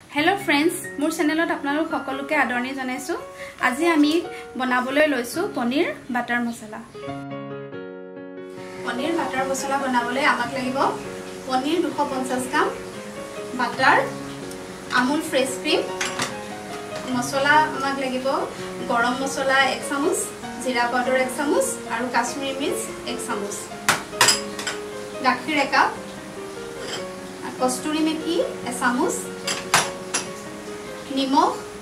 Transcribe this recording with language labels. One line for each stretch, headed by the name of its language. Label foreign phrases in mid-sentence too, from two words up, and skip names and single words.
English: Hello friends
Assamese: মোৰ চেনেলত আপোনালোক সকলোকে আদৰণি জনাইছোঁ আজি আমি বনাবলৈ লৈছো পনীৰ বাটাৰ মছলা বনাবলৈ আমাক লাগিব পনীৰ 250 গ্ৰাম বাটাৰ আমুল ফ্ৰেছ ক্ৰীম মছলা আমাক লাগিব গৰম মছলা 1 চামুচ জিৰা পাউডাৰ 1 চামুচ আৰু কাশ্মীৰী মিৰ্চ 1 চামুচ গাখীৰ 1 কাপ কস্তুৰী মেথি 1 চামুচ নিমখ